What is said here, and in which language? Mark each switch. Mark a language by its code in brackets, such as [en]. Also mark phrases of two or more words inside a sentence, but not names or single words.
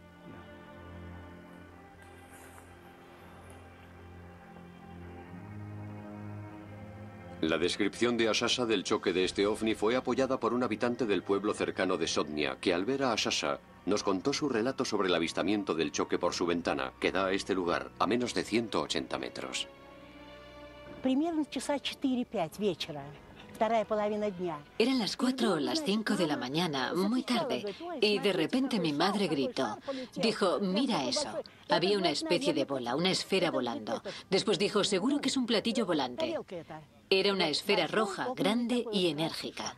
[es] La descripción de Ashasha del choque de este ovni fue apoyada por un habitante del pueblo cercano de Sotnia, que al ver a Ashasha nos contó su relato sobre el avistamiento del choque por su ventana, que da a este lugar a menos de 180 metros. [ru] Примерно часа 4-5 вечера. Вторая половина дня. [es] Eran las 4 o las 5 de la mañana, muy tarde, y de repente mi madre gritó. Dijo, mira eso. Había una especie de bola, una esfera volando. Después dijo, seguro que es un platillo volante. Era una esfera roja, grande y enérgica.